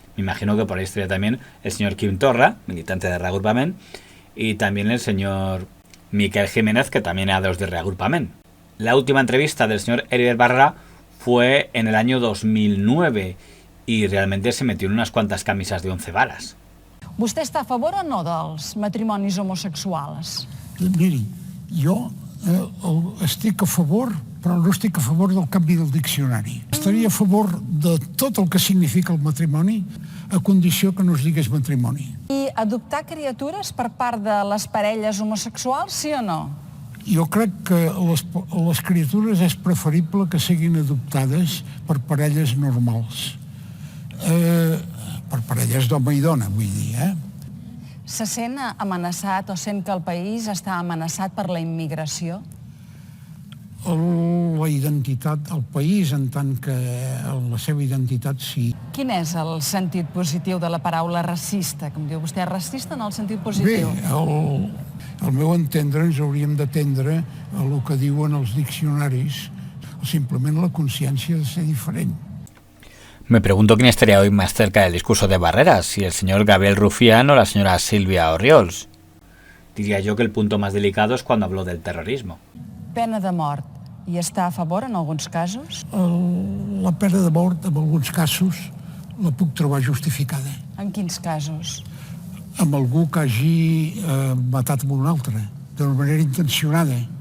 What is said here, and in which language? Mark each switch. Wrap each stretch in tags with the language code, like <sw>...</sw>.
<es>Me imagino que por ahí estaría también el señor Quim Torra, militante de Reagrupament, y también el señor Miquel Jiménez, que también era de los de Reagrupament. La última entrevista del señor Heribert Barrera fue en el año 2009 y realmente se metió en unas cuantas camisas de 11 varas.</es> <ca>Vostè està a favor o no dels matrimonis homosexuals? Miri, jo estic a favor, però no estic a favor del canvi del diccionari. Estaria a favor de tot el que significa el matrimoni, a condició que no es digués matrimoni. I adoptar criatures per part de les parelles homosexuals, sí o no? Jo crec que les criatures és preferible que siguin adoptades per parelles normals. Per parelles d'home i dona, vull dir, Se sent amenaçat o sent que el país està amenaçat per la immigració? La identitat, el país en tant que la seva identitat sí. Quin és el sentit positiu de la paraula racista? Com diu vostè, racista en el sentit positiu? Bé, al meu entendre ens hauríem d'atendre a el que diuen els diccionaris, o simplement la consciència de ser diferent.</ca> <es>Me pregunto quién estaría hoy más cerca del discurso de Barreras, si el señor Gabriel Rufián o la señora Silvia Orriols. Diría yo que el punto más delicado es cuando habló del terrorismo.</es> <ca>Pena de mort. I està a favor en alguns casos? La pena de mort, en alguns casos, la puc trobar justificada. En quins casos? Amb algú que hagi matat amb un altre, d'una manera intencionada.</ca>